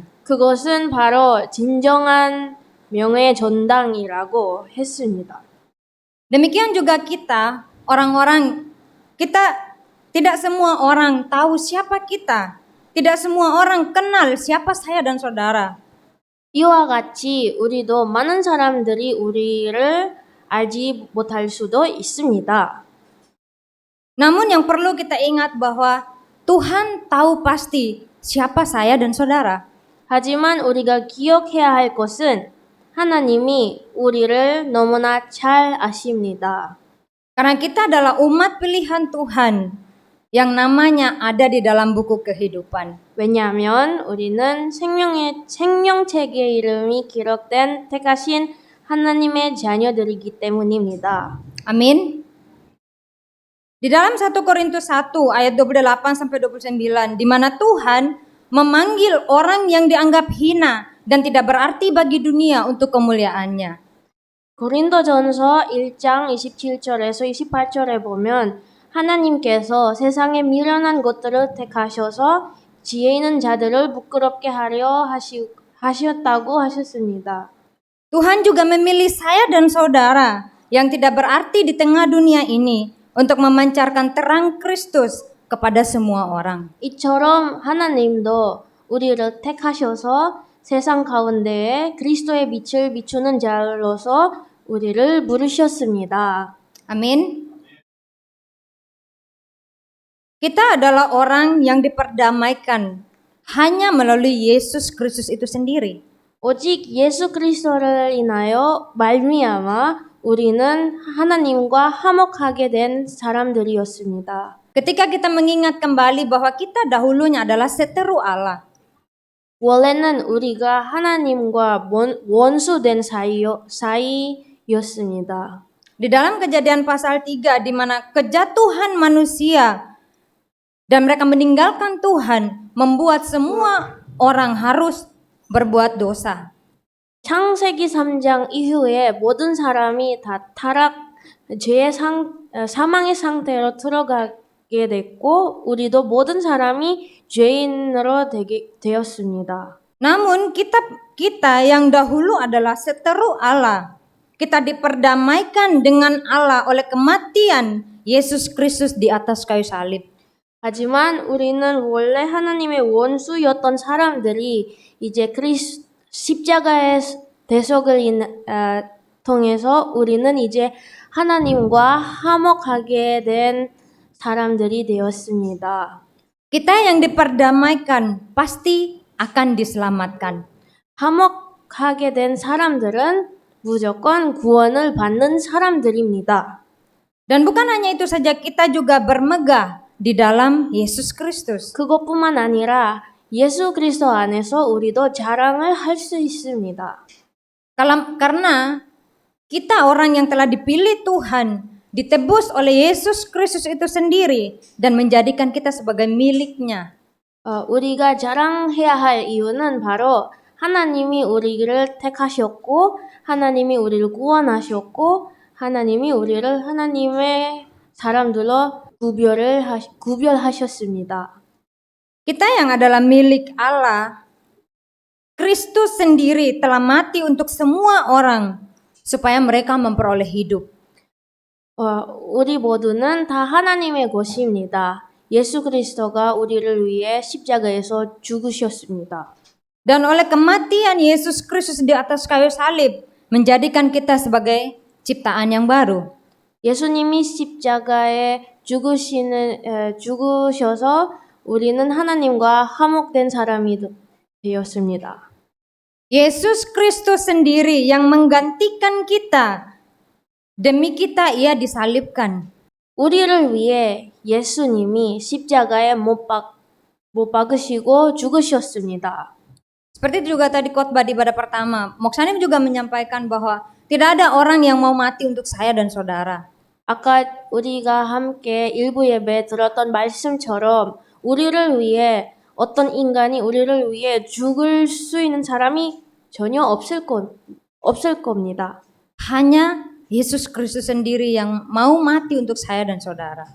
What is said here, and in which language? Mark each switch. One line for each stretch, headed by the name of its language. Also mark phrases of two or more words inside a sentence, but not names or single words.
Korean: 그것은 바로 진정한 명예의 전당이라고 했습니다.
Indonesian: Demikian juga kita, orang-orang, kita tidak semua orang tahu siapa kita. Tidak semua orang kenal siapa saya dan saudara.
Korean: 이와 같이 우리도 많은 사람들이 우리를 알지 못할 수도 있습니다.
Indonesian: Namun yang perlu kita ingat bahwa Tuhan tahu pasti siapa saya dan saudara.
Korean: 하지만 우리가 기억해야 할 것은 하나님이 우리를 너무나 잘 아십니다.
Indonesian: Karena kita adalah umat pilihan Tuhan yang namanya ada di dalam buku kehidupan.
Korean: 왜냐하면 우리는 생명책의 이름이 기록된 택하신 하나님의 자녀들이기 때문입니다.
Indonesian: Amin. Di dalam 1 Korintus 1 ayat 28 sampai 29, di mana Tuhan memanggil orang yang dianggap hina dan tidak berarti bagi dunia untuk kemuliaannya.
Korean: 고린도전서 1장 27절에서 28절에 보면 하나님께서 세상에 미련한 것들을 택하셔서 지혜 있는 자들을 부끄럽게 하려 하셨다고 하셨습니다.
Indonesian: Tuhan juga memilih saya dan saudara yang tidak berarti di tengah dunia ini untuk memancarkan terang Kristus kepada semua orang.
Korean: 이처럼 하나님도 우리를 택하셔서 세상 가운데에 그리스도의 빛을 비추는 자로서 우리를 부르셨습니다.
Indonesian: Amin. Kita adalah orang yang diperdamaikan hanya melalui Yesus Kristus itu sendiri.
Korean: 오직 예수 그리스도를 인하여 말미암아 우리는 하나님과 화목하게 된 사람들이었습니다.
Indonesian: Ketika kita mengingat kembali bahwa kita dahulunya adalah seteru Allah.
Korean: 원래는 우리가 하나님과 원수된 사이였습니다.
Indonesian: Di dalam Kejadian pasal 3 di mana kejatuhan manusia dan mereka meninggalkan Tuhan membuat semua orang harus berbuat dosa.
Korean: 창세기 3장 이후에 모든 사람이 다 사망의 상태로 들어가게 됐고 우리도 모든 사람이 죄인으로 되었습니다.
Indonesian: Namun kita yang dahulu adalah seteru Allah. Kita diperdamaikan dengan Allah oleh kematian Yesus Kristus di atas kayu salib.
Korean: 하지만 우리는 원래 하나님의 원수였던 사람들이 이제 십자가의 대속을 통해서 우리는 이제 하나님과 화목하게 된 사람들이 되었습니다.
Indonesian: Kita yang diperdamaikan pasti akan diselamatkan.
Korean: 화목하게 된 사람들은 무조건 구원을 받는 사람들입니다.
Indonesian: Dan bukan hanya itu saja, kita juga bermegah di dalam Yesus Kristus.
Korean: 그것뿐만 아니라 예수 그리스도 안에서 우리도 자랑을 할 수 있습니다.
Indonesian: Karena kita orang yang telah dipilih Tuhan, ditebus oleh Yesus Kristus itu sendiri dan menjadikan kita sebagai miliknya.
Korean: 우리가 자랑해야 할 이유는 바로 하나님이 우리를 택하셨고 하나님이 우리를 구원하셨고 하나님이 우리를 하나님의 사람들로 구별하셨습니다.
Indonesian: Kita yang adalah milik Allah, Kristus sendiri telah mati untuk semua orang supaya mereka memperoleh hidup.
Korean: 우리 모두는 다 하나님의 것입니다. 예수 그리스도가 우리를 위해 십자가에서 죽으셨습니다.
Indonesian: Dan oleh kematian Yesus Kristus di atas kayu salib menjadikan kita sebagai ciptaan yang baru.
Korean: 예수님이 십자가에 죽으셔서 우리는 하나님과 화목된 사람이 되었습니다.
Indonesian: Yesus Kristus sendiri yang menggantikan kita. Demi kita ia disalibkan.
Korean: 우리를 위해 예수님이 십자가에 못 박으시고 죽으셨습니다.
Indonesian: Seperti juga tadi khotbah di ibadah pertama, Moksanim juga menyampaikan bahwa tidak ada orang yang mau mati untuk saya dan saudara.
Korean: 아까 우리가 함께 일부 예배에 들었던 말씀처럼 우리를 위해 어떤 인간이 우리를 위해 죽을 수 있는 사람이 전혀 없을 겁니다.
Indonesian: Hanya Yesus Kristus sendiri yang mau mati untuk saya dan saudara.